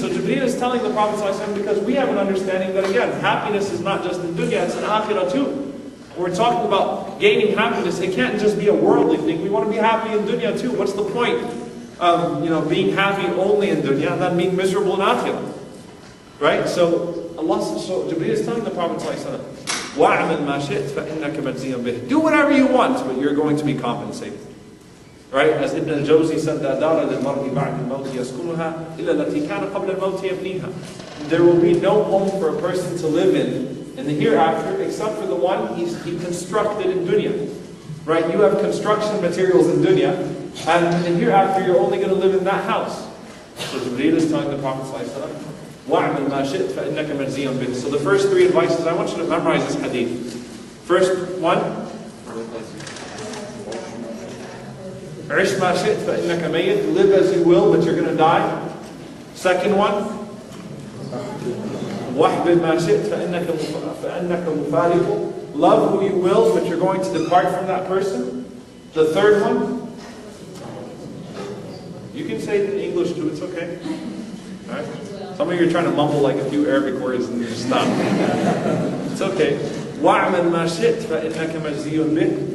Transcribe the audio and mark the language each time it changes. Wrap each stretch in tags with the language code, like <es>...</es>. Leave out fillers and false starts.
<en>So Jibreel is telling the Prophet ﷺ, because we have an understanding that again, happiness is not just in dunya, it's in akhirah too. When we're talking about gaining happiness, it can't just be a worldly thing. We want to be happy in dunya too. What's the point of being happy only in dunya and then being miserable in akhirah? Right? So Jibreel is telling the Prophet ﷺ,</en> <ar>وَاعْمَلْ مَا شِئْتَ فَإِنَّكَ مَجْزِيٌّ بِهِ.</ar> <en>Do whatever you want, but you're going to be compensated. Right? As Ibn al-Jawzi said,</en> <ar>لا دار للمرء بعد الموت يسكنها إلا التي كان قبل الموت يبنيها.</ar> <en>There will be no home for a person to live in the hereafter except for the one he constructed in dunya. Right? You have construction materials in dunya, and in the hereafter you're only going to live in that house. So Jibreel is telling the Prophet ﷺ,</en> <ar>وَاعْمَلْ مَا شِئْتَ فَإِنَّكَ مَجْزِيٌّ بِهِ.</ar> <en>So the first three advices, I want you to memorize this hadith. First one,</en> <ar>عِشْ مَا شِئْتَ فَإِنَّكَ مَيِّتٌ.</ar> <en>Live as you will, but you're going to die. Second one,</en> <ar>وَاحْبِبْ مَا شِئْتَ فَإِنَّكَ مُفَارِقٌ.</ar> <en>Love who you will, but you're going to depart from that person. The third one, you can say it in English too, it's okay. All right? Some of you are trying to mumble like a few Arabic words and you just stop. It's okay.</en> <ar>وَاعْمَلْ مَا شِئْتَ فَإِنَّكَ مَجْزِيٌّ بِهِ.</ar>